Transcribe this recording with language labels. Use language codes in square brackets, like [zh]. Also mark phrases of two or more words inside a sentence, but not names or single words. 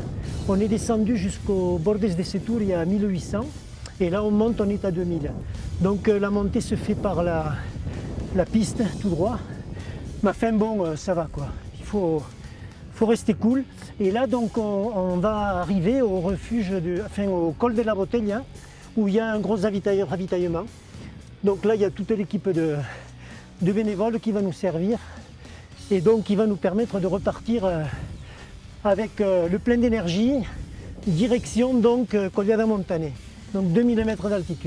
[fr] On est descendu jusqu'au Bordes de Setúria à 1800 et là on monte, on est à 2000. Donc la montée se fait par la piste tout droit. Mais enfin bon, ça va quoi. Il faut rester cool. Et là donc on va arriver au refuge, au col de la Botella où il y a un gros ravitaillement. Donc là il y a toute l'équipe de bénévoles qui va nous servir. Et donc qui va nous permettre de repartir avec le plein d'énergie, direction donc Collada Montané, donc 2000 mètres d'altitude.